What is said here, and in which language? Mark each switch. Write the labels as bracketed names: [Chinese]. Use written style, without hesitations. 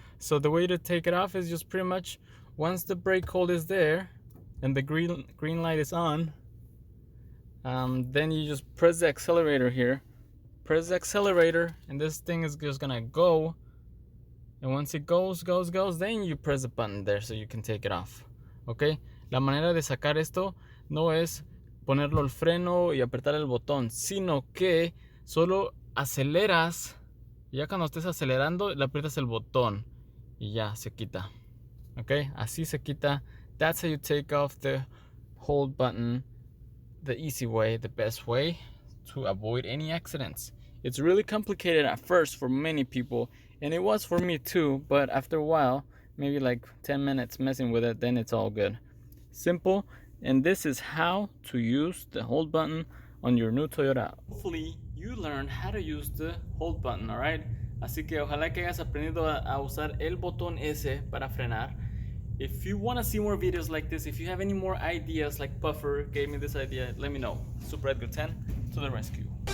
[English] So the way to take it off is just pretty much once the brake hold is there and the green light is on, then you just press the accelerator here. Press the accelerator and this thing is just gonna go. And once it goes, then you press the button there so you can take it off. Okay? [Spanish] La manera de sacar esto no es ponerlo al freno y apretar el botón, sino que solo aceleras. Ya cuando estés acelerando, le aprietas el botón y ya se quita. Okay? Así se quita. [English] That's how you take off the hold button the easy way, the best way to avoid any accidents. It's really complicated at first for many people, and it was for me too, but after a while, maybe like 10 minutes messing with it, then it's all good. Simple, and this is how to use the hold button on your new Toyota. Hopefully you learned how to use the hold button, alright? [Spanish] Así que ojalá que hayas aprendido a usar el botón ese para frenar. [English] If you want to see more videos like this, if you have any more ideas like Puffer gave me this idea, let me know. Super Edgar 10 to the rescue.